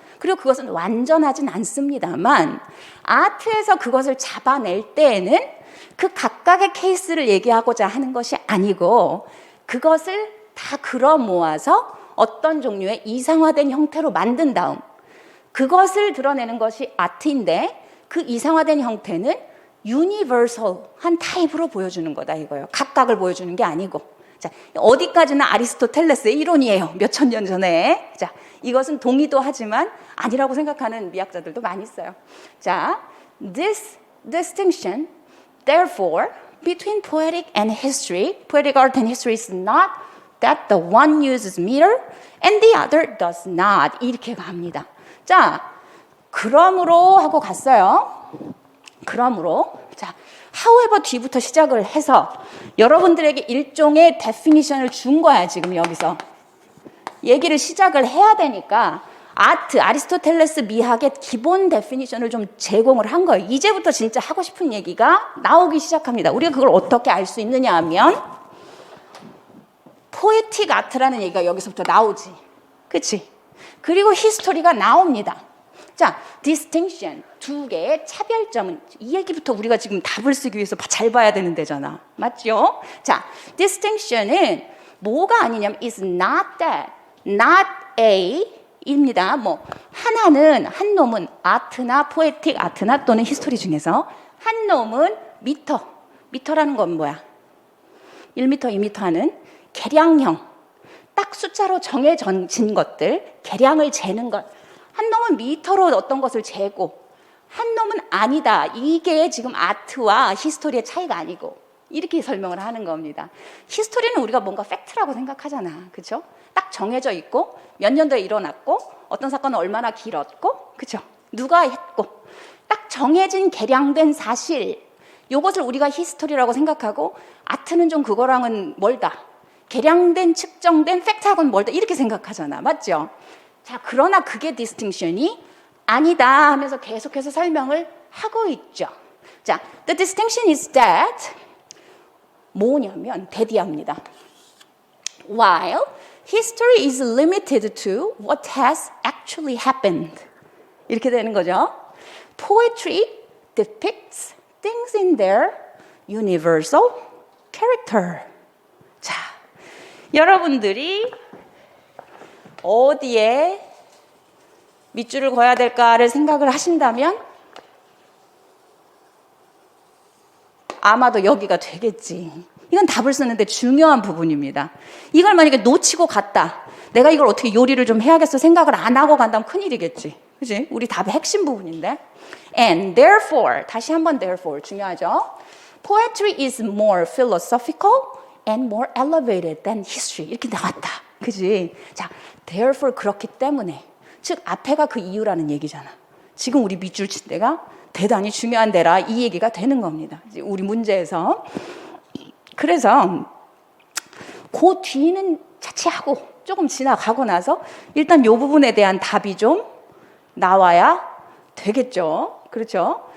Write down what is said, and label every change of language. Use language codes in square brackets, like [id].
[ko] 그리고 그것은 완전하진 않습니다만 아트에서 그것을 잡아낼 때에는 그 각각의 케이스를 얘기하고자 하는 것이 아니고 그것을 다 끌어 모아서 어떤 종류의 이상화된 형태로 만든 다음 그것을 드러내는 것이 아트인데 그 이상화된 형태는 유니버설한 타입으로 보여주는 거다 이거예요. 각각을 보여주는 게 아니고. 자, 어디까지나 아리스토텔레스의 이론이에요. 몇천 년 전에. 자, 이것은 동의도 하지만 아니라고 생각하는 미학자들도 많이 있어요. [en] 자, this distinction, therefore, between poetic and history, poetic art and history is not that the one uses meter and the other does not. [ko] 이렇게 갑니다. 자, 그러므로 하고 갔어요. 그러므로 자, however 뒤부터 시작을 해서 여러분들에게 일종의 definition을 준 거야. 지금 여기서 얘기를 시작을 해야 되니까 아트, 아리스토텔레스 미학의 기본 definition을 좀 제공을 한 거예요. 이제부터 진짜 하고 싶은 얘기가 나오기 시작합니다. 우리가 그걸 어떻게 알 수 있느냐 하면 포에틱 아트라는 얘기가 여기서부터 나오지. 그치? 그리고 히스토리가 나옵니다. 자, distinction, 두 개의 차별점은 이 얘기부터 우리가 지금 답을 쓰기 위해서 잘 봐야 되는 데잖아. 맞죠? 자, distinction은 뭐가 아니냐면 [en] is not that, not a [ko] 입니다. 뭐 하나는 한 놈은 아트나 포에틱 아트나 또는 히스토리 중에서 한 놈은 미터. 미터라는 건 뭐야? 1미터, 2미터 하는 계량형. 딱 숫자로 정해진 것들, 계량을 재는 것. 한 놈은 미터로 어떤 것을 재고 한 놈은 아니다. 이게 지금 아트와 히스토리의 차이가 아니고 이렇게 설명을 하는 겁니다. 히스토리는 우리가 뭔가 팩트라고 생각하잖아. 그렇죠? 딱 정해져 있고 몇 년도에 일어났고 어떤 사건은 얼마나 길었고 그렇죠? 누가 했고 딱 정해진 계량된 사실 이것을 우리가 히스토리라고 생각하고 아트는 좀 그거랑은 멀다. 계량된 측정된 팩트하고는 멀다. 이렇게 생각하잖아. 맞죠? 자, 그러나 그게 디스팅션이 아니다 하면서 계속해서 설명을 하고 있죠. 자, [en] the distinction is that [ko] 뭐냐면 대디합니다. [en] While history is limited to what has actually happened. [ko] 이렇게 되는 거죠. [en] Poetry depicts things in their universal character. [ko] 자, 여러분들이 어디에 밑줄을 그어야 될까를 생각을 하신다면 아마도 여기가 되겠지. 이건 답을 쓰는데 중요한 부분입니다. 이걸 만약에 놓치고 갔다. 내가 이걸 어떻게 요리를 좀 해야겠어 생각을 안 하고 간다면 큰일이겠지. 그치? 우리 답의 핵심 부분인데. [en] And therefore, [ko] 다시 한번 therefore 중요하죠. [en] Poetry is more philosophical and more elevated than history. [ko] 이렇게 나왔다. 그지? 자, therefore 그렇기 때문에 즉 앞에가 그 이유라는 얘기잖아. 지금 우리 밑줄 친 데가 대단히 중요한 데라 이 얘기가 되는 겁니다. 우리 문제에서. 그래서 그 뒤는 차치하고 조금 지나가고 나서 일단 이 부분에 대한 답이 좀 나와야 되겠죠. 그렇죠?